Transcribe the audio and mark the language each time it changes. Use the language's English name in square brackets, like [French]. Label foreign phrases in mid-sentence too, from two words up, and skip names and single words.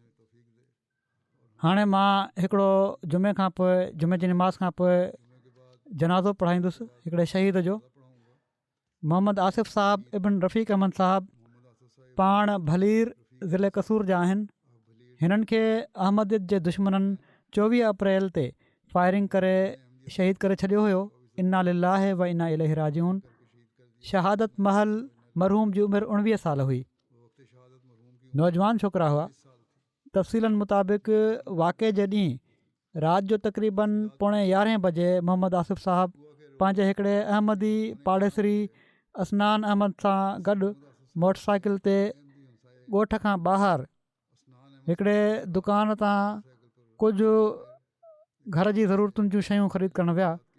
[Sindhi] हाणे मां हिकिड़ो जुमे खां पोइ, जुमे जी नमाज़ खां पोइ जनाज़ो पढ़ाईंदुसि हिकिड़े शहीद जो। मोहम्मद आसिफ़ साहब इब्न रफ़ीक़ अहमद साहब पाण भलीर ज़िले कसूर जा आहिनि। हिननि खे अहमदियत जे दुश्मननि 24 अप्रैल ते फायरिंग करे शहीद करे छॾियो हुयो। [Arabic] إنا لله وإنا إليه راجعون. [Sindhi] शहादत महल मरहूम जी उमिरि 19 साल हुई। नौजवान छोकिरा हुआ। तफ़सीलनि मुताबिक़ वाक़े जे ॾींहुं राति जो तक़रीबन 11:15 बजे मोहम्मद आसिफ़ साहब पंहिंजे हिकिड़े अहमदी पाड़ेसरी असनान अहमद सां गॾु मोटरसाइकिल ते ॻोठ खां ॿाहिरि हिकिड़े दुकान तां कुझु घर जी ज़रूरतुनि जूं शयूं ख़रीद करणु विया।